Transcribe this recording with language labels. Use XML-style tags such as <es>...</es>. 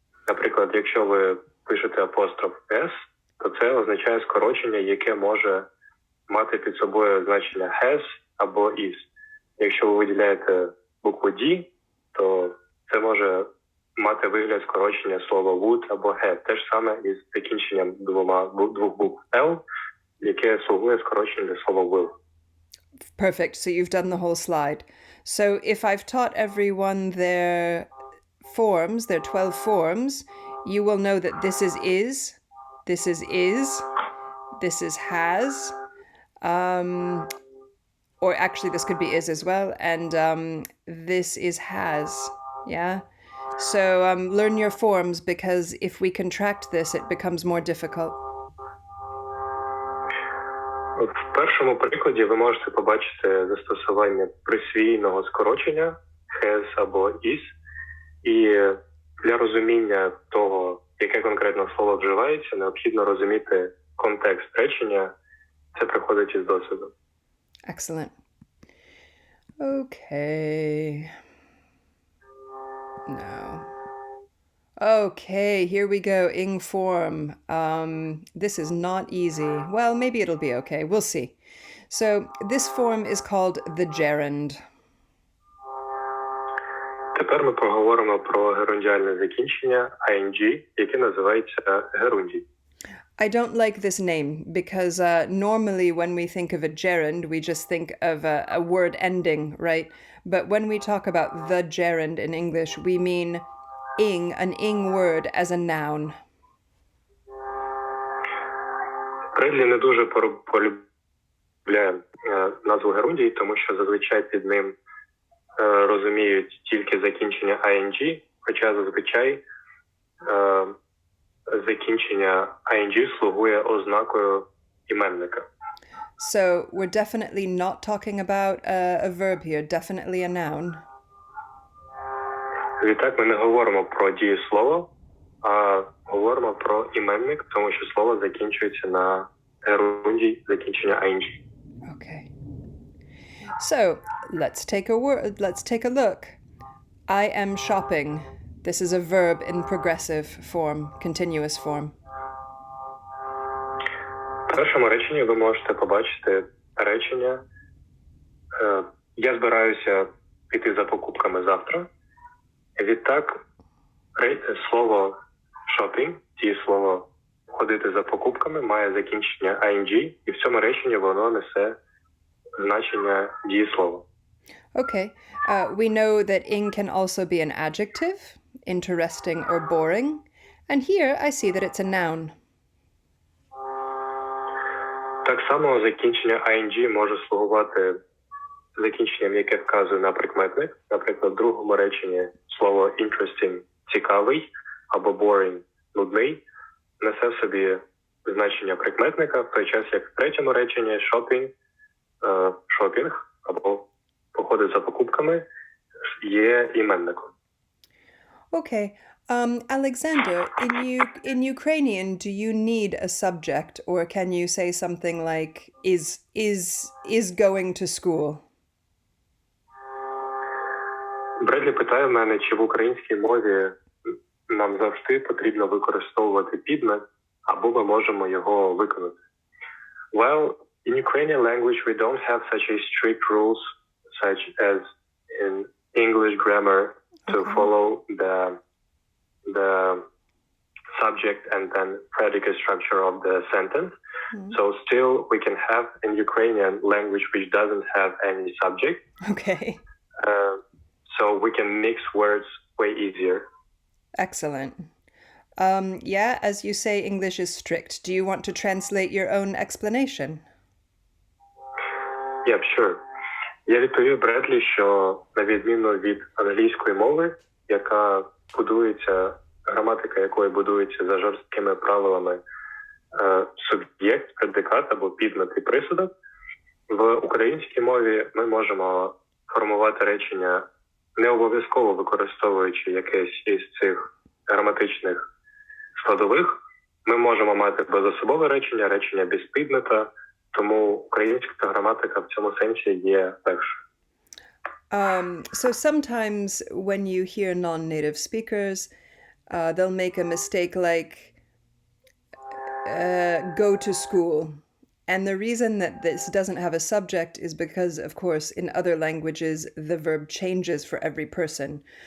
<uk>Наприклад, якщо ви пишете апостроф S, то це означає скорочення, яке може мати під собою значення has або is. Якщо ви виділяєте букву D, то це може мати вигляд скорочення слова would або have. Те ж саме із закінченням 2 букв L, яке слугує скороченням для слова will.</uk> <en>Perfect. So you've done the whole slide. So if I've taught everyone their forms, their 12 forms, you will know that this is, this is, this is has, or actually this could be is as well, and this is has, yeah? So learn your forms, because if we contract this, it becomes more difficult.</en> <uk>В першому прикладі ви можете побачити застосування присвійного скорочення has або is, і для розуміння того, яке конкретно слово вживається, необхідно розуміти контекст речення. Це приходить із досвіду.</uk> <en>Excellent. Okay. No. Okay, here we go. Ing form. This is not easy. Well, maybe it'll be okay. We'll see. So this form is called the gerund.</en> <uk>Тепер ми поговоримо про герундіальне закінчення ing, яке називається герундій.</uk> <en>I don't like this name because normally when we think of a gerund, we just think of a word ending, right? But when we talk about the gerund in English, we mean an ing word as a noun.</en> <uk>Бредлі не дуже полюбляє назву герундій, тому що зазвичай під ним розуміють тільки закінчення ing, хоча зазвичай закінчення ing слугує ознакою іменника.</uk> <en>So we're definitely not talking about a verb here, definitely a noun.</en> <uk>Відтак ми не говоримо про дієслово, а говоримо про іменник, тому що слово закінчується на герундій закінчення ing.</uk> <en>Okay. So let's take a look. I am shopping. This is a verb in progressive form, continuous form.</en> <uk>В першому реченні ви можете побачити речення «Я збираюся піти за покупками завтра». Відтак слово shopping, дієслово ходити за покупками, має закінчення ing, і в цьому реченні воно несе значення дієслова.</uk> <en>Okay. We know that ing can also be an adjective, interesting or boring. And here I see that it's a noun.</en> <uk>Так само закінчення ing може слугувати закінченням, яке вказує на прикметник. Наприклад, в другому реченні слово interesting – цікавий або boring – нудний несе в собі значення прикметника, в той час як в третьому реченні шопінг або походить за покупками є іменником.</uk> <en>Okay. Alexander, in Ukrainian, do you need a subject, or can you say something like is going to school?</en> <uk>Бредлі питає в мене, чи в українській мові нам завжди потрібно використовувати підмет, або ми можемо його виконати.</uk> <en>Well, in Ukrainian language we don't have such a strict rules such as in English grammar to follow the subject and then predicate structure of the sentence. So still we can have in Ukrainian language which doesn't have any subject. Okay. So we can mix words way easier. Excellent. Yeah, as you say, English is strict. Do you want to translate your own explanation? Yeah, sure.</en> <uk>Я відповів Бредлі, що на відміну від англійської мови, яка будується, граматика якої будується за жорсткими правилами суб'єкт, предикат або підмет і присудок, в українській мові ми можемо формувати речення не обов'язково використовуючи якесь із цих граматичних складових. Ми можемо мати безособове речення, речення без підмета, тому українська граматика в цьому сенсі є легше.</uk> <en>So sometimes when you hear non-native speakers, they'll make a mistake like go to school. And the reason that this doesn't have a subject is because, of course, in other languages, the verb changes for every person.</en>